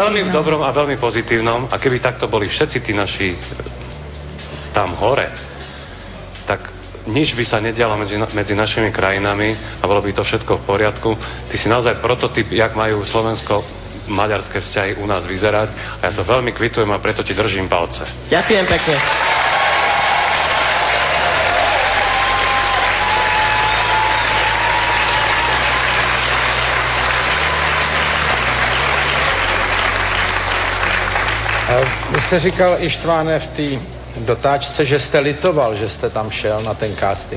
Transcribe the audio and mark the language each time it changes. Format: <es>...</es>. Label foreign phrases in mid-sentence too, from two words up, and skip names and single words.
<sk>Veľmi v dobrom a veľmi pozitívnom. A keby takto boli všetci tí naši tam hore, tak nič by sa nedialo medzi našimi krajinami a bolo by to všetko v poriadku. Ty si naozaj prototyp, jak majú slovensko-maďarské vzťahy u nás vyzerať. A ja to veľmi kvitujem a preto ti držím palce. Ďakujem pekne.</sk> <cs>Vy jste říkal, Ištváne, v té dotáčce, že jste litoval, že jste tam šel na ten casting.</cs>